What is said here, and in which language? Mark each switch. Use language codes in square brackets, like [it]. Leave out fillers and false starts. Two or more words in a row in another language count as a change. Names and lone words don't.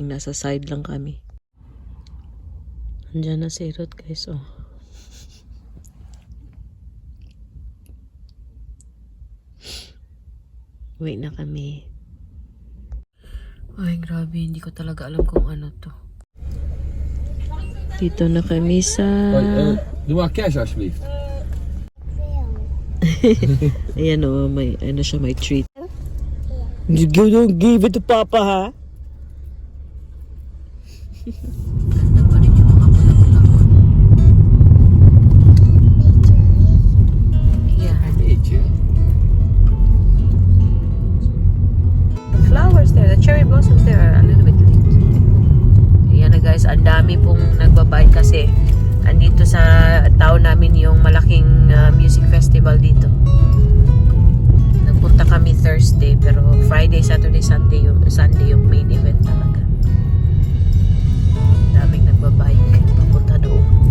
[tl] Nasa side lang kami. Andiyan na si Ruth, guys. Oh. Wait na kami. Ay, grabe. Hindi ko talaga alam kung ano to. Dito na kami sa... [nl] Doe maar cash alsjeblieft. [tl] Ayan o, may, ano siya, may treat. [en] You don't give it to Papa, ha? [tl] Ganda pa rin yung mga bulaklak. [en] Yeah. The flowers there, the cherry blossoms there are a little bit late. [tl] Ayan na, guys, ang dami pong nagbabay kasi andito sa town namin yung malaking music festival dito. Nagpunta kami Thursday pero Friday, Saturday, Sunday yung main event talaga. Daming nagbabike papunta doon.